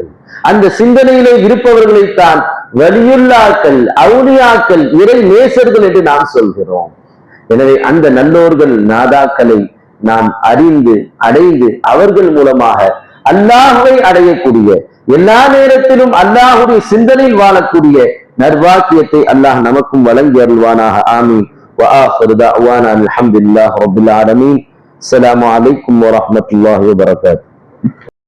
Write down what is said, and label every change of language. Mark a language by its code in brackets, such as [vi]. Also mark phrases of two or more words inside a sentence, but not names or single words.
[ta] அந்த சிந்தனையிலே இருப்பவர்களைத்தான் வலியுல்லாக்கள், அவுலியாக்கள், இறை நேசர்கள் என்று நாம் சொல்கிறோம். எனவே அந்த நல்லோர்கள் நாதாக்களை நாம் அறிந்து அடைந்து அவர்கள் மூலமாக அல்லாஹ்வை அடையக்கூடிய, எல்லா நேரத்திலும் அல்லாஹுடைய சிந்தனையில் வாழக்கூடிய நர்வாக்கியத்தை அல்லாஹ் நமக்கும் வழங்கி அருள்வானாக. ஆமீன். [ar] وآخر دعوانا الحمد لله رب العالمين. السلام عليكم ورحمة الله وبركاته.